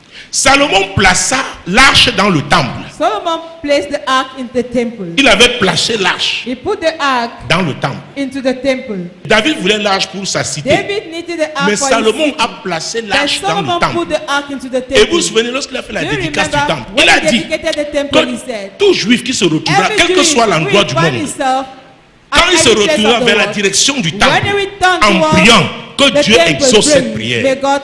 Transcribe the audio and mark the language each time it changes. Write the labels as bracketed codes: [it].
[fr] Salomon plaça l'arche dans le temple. [en] Solomon placed the ark in the temple. [fr] Il avait placé l'arche dans le temple. [en] Into the temple. [fr] David voulait l'arche pour sa cité. Mais Salomon a placé l'arche dans le temple. Et vous vous souvenez, lorsqu'il a fait la dédicace du temple, il a dit que tout juif qui se retrouvera, quel que soit l'endroit du monde, quand il se retournera vers la direction du temple, en priant, que Dieu exauce cette prière.